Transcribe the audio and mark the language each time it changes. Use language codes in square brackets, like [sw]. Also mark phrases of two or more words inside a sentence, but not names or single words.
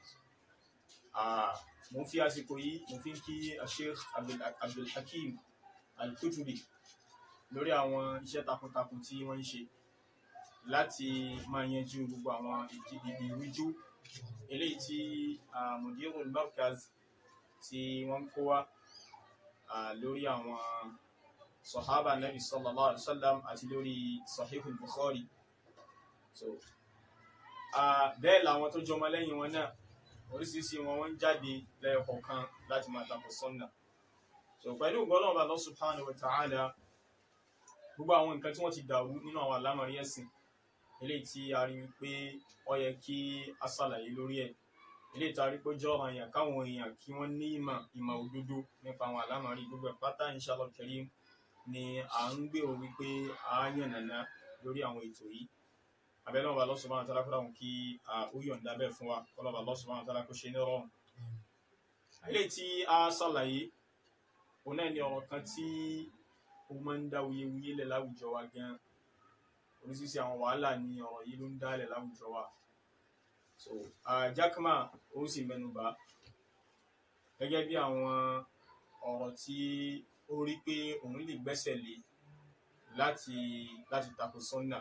[yo] Mo fi àsìkò yìí mo fi ń kí Sheikh Abdul Hakim Al-Kutubi lórí àwọn iṣẹ́ takuntakun tí wọ́n ń ṣe láti máa yanjú gbogbo àwọn ìrújú eléyìí tí Mudirul Markaz tí wọ́n kó wá lórí àwọn [ar] صحابة نبي صلى الله عليه وسلم [yo] àti lórí Sahih al-Bukhari. So bẹ́ẹ̀ làwọn tó jọmọ lẹ́yìn wọn náà oríṣiríṣi wọn ń jáde lẹ́yọkọ̀ọ̀kan láti máa tako sunnah. So pẹ̀lú ògo Ọlọ́run Allah [ar] سبحانه وتعالى [yo] gbogbo àwọn nǹkan tí wọ́n ti dàrú nínú àwọn àlámọ̀rí ẹ̀sìn eléyìí tí a rí wípé ó yẹ kí a ṣàlàyé lórí ẹ̀, eléyìí tí a rí pé jọ́ ọ̀ranyàn káwọn èèyàn kí wọ́n ní ìmọ̀ òdodo nípa àwọn àlámọ̀rí gbogbo ẹ̀ pátá [ar] إن شاء الله كريم [yo] ni à ń gbèrò wípé a yànnàná lórí àwọn ètò yìí. Abẹ́lẹ́ ọba Allah [ar] سبحانه وتعالى [yo] kúrò àwọn kí ó yọ̀ǹda bẹ́ẹ̀ fún wa kọ́lọ́ba Allah [ar] سبحانه وتعالى [yo] kó ṣe ní rọrùn. Eléyìí tí a ṣàlàyé òun náà ni ọ̀rọ̀ kan tí ó máa ń dá wuyewuye lẹ̀ láwùjọ wa gan. Oríṣiríṣi àwọn wàhálà ni ọ̀rọ̀ yìí ló ń dálẹ̀ láwùjọ wa. So Jakma ó sì mẹ́nubà gẹ́gẹ́ bí àwọn ọ̀rọ̀ tí ó rí pé òun lè gbẹ́sẹ̀ lé láti tako sunnah.